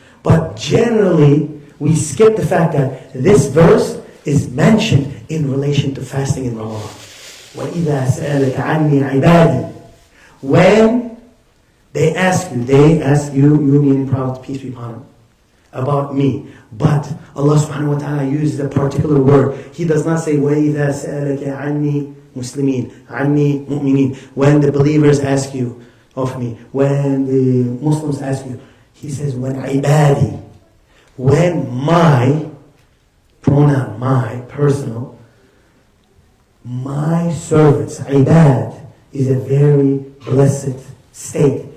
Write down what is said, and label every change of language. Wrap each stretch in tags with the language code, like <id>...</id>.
<en>But generally, we skip the fact that this verse is mentioned in relation to fasting in Ramadan.</en> <ar>وَإِذَا سَأَلَكَ عَنِّي عِبَادِي.</ar> <en>When they ask you, you meaning Prophet, peace be upon him, about me. But Allah subhanahu wa ta'ala uses a particular word. He does not say,</en> <ar>وَإِذَا سَأَلَكَ عَنِّي مُسْلِمِينَ عَنِّي مُؤْمِنِينَ.</ar> <en>When the believers ask you of me, when the Muslims ask you, he says, when ibadi, when my, pronoun, my, personal, my servants, ibad, is a very blessed state.</en>